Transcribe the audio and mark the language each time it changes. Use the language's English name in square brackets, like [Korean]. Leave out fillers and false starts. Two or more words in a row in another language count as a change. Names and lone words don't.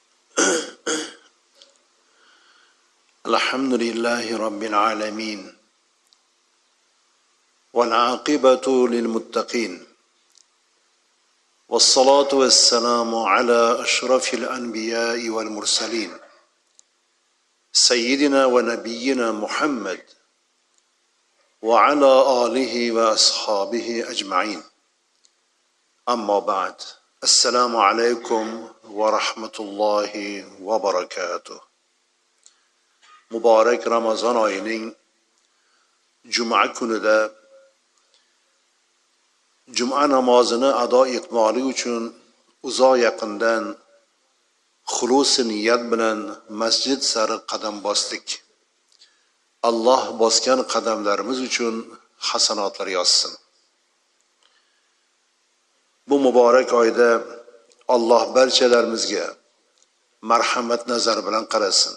[Arabic] الحمد لله رب العالمين والعاقبة للمتقين والصلاة والسلام على أشرف الأنبياء والمرسلين سيدنا ونبينا محمد وعلى آله وأصحابه أجمعين. أما بعد، السلام عليكم ورحمة الله وبركاته. [Uzbek] Mübarek Ramazan ayının Cuma günüdə Cuma namazını ado etmali uchun uzoq yaqindan xulus niyat bilan masjid sari qadam bosdik. Alloh bosgan qadamlarimiz uchun hasanotlar yozsin. Bu muborak oyda Alloh barchalarimizga marhamat nazar bilan qarasin.